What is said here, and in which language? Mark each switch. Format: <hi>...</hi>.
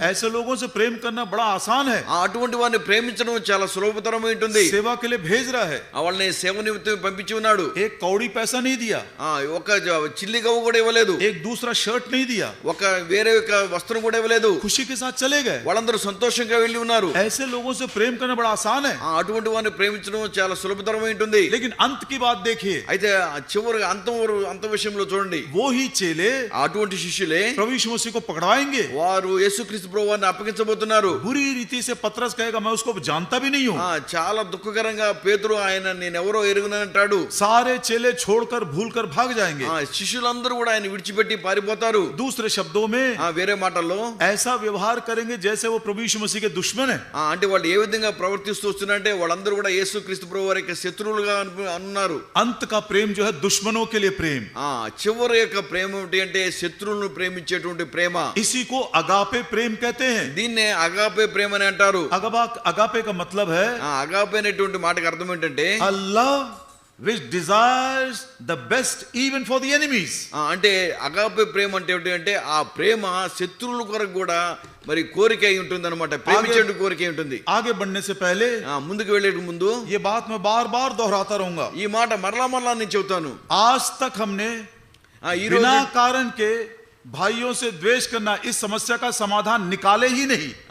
<hi>ऐसे लोगों से प्रेम करना बड़ा आसान है.</hi> <te>అటువంటి వారిని ప్రేమించడం చాలా సులభతరమై ఉంటుంది.</te> <hi>सेवा के लिए भेज रहा है,</hi> <te>వాళ్ళని సేవ నిమిత్తం పంపించి ఉన్నాడు.</te> <hi>एक कौड़ी पैसा नहीं दिया,</hi> <te>ఒక చిల్లి గవ్వ కూడా ఇవ్వలేదు,</te> <hi>एक दूसरा शर्ट नहीं दिया,</hi> <te>ఒక వేరే ఒక వస్త్రం కూడా ఇవ్వలేదు.</te> <hi>खुशी के साथ चले गए.</hi> <te>వాళ్ళందరూ సంతోషంగా వెళ్ళి ఉన్నారు.</te> <hi>ऐसे लोगों से प्रेम करना बड़ा आसान है.</hi> <te>అటువంటి వారిని ప్రేమించడం చాలా సులభతరమై ఉంటుంది.</te> <hi>लेकिन अंत की बात देखिए,</hi> <te>అయితే చివరి అంత విషయంలో చూడండి,</te> <hi>वो ही चेले</hi> <te>అటువంటి శిష్యులే</te> <hi>प्रभु यीशु मसीह को पकड़वाएंगे.</hi> <te>వారు యేసుక్రీస్తు ప్రభువుని అప్పగించబోతున్నారు.</te> <hi>बुरी रीति से पतरस कहेगा मैं उसको जानता भी नहीं हूं.</hi> <te>చాలా దుఃఖకరంగా పేతురు ఆయన నేనెవరో ఎరుగునంటాడు.</te> <hi>सारे चेले छोड़कर भूलकर भाग जाएंगे.</hi> <te>శిష్యులందరూ కూడా ఆయన విడిచిపెట్టి పారిపోతారు.</te> <hi>दूसरे शब्दों में,</hi> <te>వేరే మాటల్లో</te> <hi>ऐसा व्यवहार करेंगे जैसे वो प्रभु यीशु मसीह के दुश्मन है.</hi> <te>అంటే వాళ్ళు ఏ విధంగా ప్రవర్తిస్తూ వస్తున్నారంటే వాళ్ళందరూ కూడా యేసుక్రీస్తు ప్రభు వారి యొక్క శత్రువులుగా అన్నారు.</te> <hi>अंत का प्रेम जो है दुश्मनों के लिए प्रेम.</hi> <te>చివరి యొక్క ప్రేమ ఏమిటి అంటే శత్రువులను ప్రేమించేటువంటి ప్రేమ.</te> <hi>इसी को अगापे प्रेम कहते हैं.</hi> <te>దీన్నే అగాపే ప్రేమ అని అంటారు.</te> <hi>अगापे का मतलब है,</hi> <te>అగాపే అనేటువంటి మాటకి అర్థం ఏంటంటే</te> <en>a love which desires the best even for the enemies.</en> <te>అంటే అగాపే ప్రేమ అంటే ఏంటి అంటే ఆ ప్రేమ శత్రువుల కొరకు కూడా మరి కోరిక అయి ఉంటుంది అన్నమాట, ప్రేమించే కోరిక ఉంటుంది.</te> <hi>आगे बढ़ने से पहले</hi> <te>ముందుకు వెళ్ళే ముందు</te> <hi>ये बात मैं बार-बार दोहराता रहूंगा.</hi> <te>ఈ మాట మరలా నేను చెబుతాను.</te> <hi>आज तक हमने बिना कारण के भाइयों से द्वेष करना इस समस्या का समाधान निकाले ही नहीं.</hi>